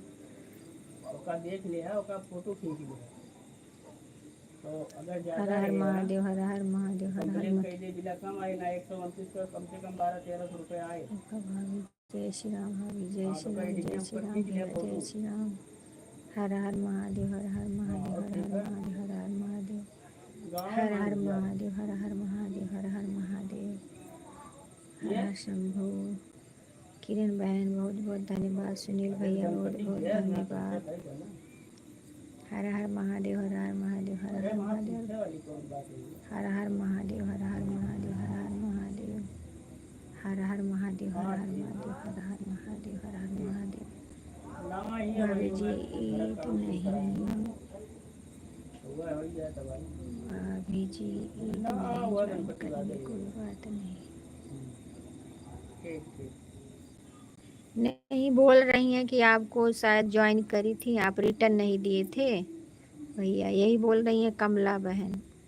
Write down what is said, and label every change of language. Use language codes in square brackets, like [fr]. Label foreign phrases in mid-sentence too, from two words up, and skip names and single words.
[hi] देख लिया, फोटो खींच लिया। तो अगर हर हर महादेव, हर हर महादेव, हर हर महादेव। कम आए ना 129 का, कम से कम 1200-1300 रुपए आए। भाभी जय श्री राम, भाभी जय श्री राम, जय श्री राम, जय श्री राम। हर हर महादेव, हर हर महादेव, हर हर महादेव, हर हर महादेव, हर हर महादेव, हर हर महादेव, हर हर महादेव, हर हर शंभू। किरण बहन बहुत बहुत धन्यवाद। सुनील भैया बहुत बहुत धन्यवाद। हर हर महादेव, हर हर महादेव, हर हर महादेव, हर हर महादेव, हर हर महादेव, हर हर महादेव, हर हर महादेव, हर हर महादेव, हर हर महादेव, हर हर महादेव। भाभी जी ईद नहीं, भाभी जी ईद नहीं ज्वाइन करेंगे, कोई बात नहीं। नहीं, बोल रही हैं कि आपको शायद ज्वाइन करी थी, आप रिटर्न नहीं दिए थे भैया, यही बोल रही हैं कमला बहन।